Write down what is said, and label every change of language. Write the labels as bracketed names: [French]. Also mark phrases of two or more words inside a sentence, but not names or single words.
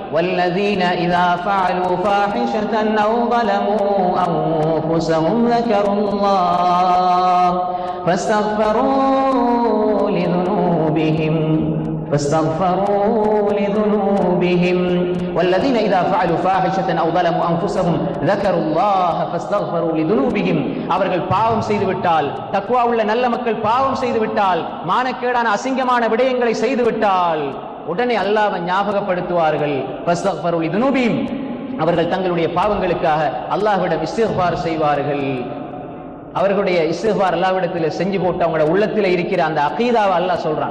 [Arabic] والذين إذا فعلوا فاحشة أو ظلموا أنفسهم ذكروا الله فاستغفروا لذنوبهم والذين إذا فعلوا فاحشة أو ظلموا أنفسهم ذكروا الله فاستغفروا لذنوبهم [Tamil] அவர்கள் பாவம் செய்து விட்டால், தக்வா உள்ள நல்ல மக்கள் பாவம் செய்து விட்டால், மானக்கேடான அசிங்கமான விடயங்களை செய்து விட்டால் உடனே அல்லாஹ்வை ஞாபகப்படுத்துவார்கள். [Arabic] فاستغفروا لذنوبهم, [Tamil] அவர்கள் தங்களுடைய பாவங்களுக்காக அல்லாஹ்விடம் இஸ்திக்ஃபார் செய்வார்கள். அவர்களுடைய இஸ்திக்ஃபார் அல்லாஹ்விடத்தில் செஞ்சு போட்டு அவங்களோட உள்ளத்தில் இருக்கிற அந்த அகீதாவை அல்லாஹ் சொல்றான்.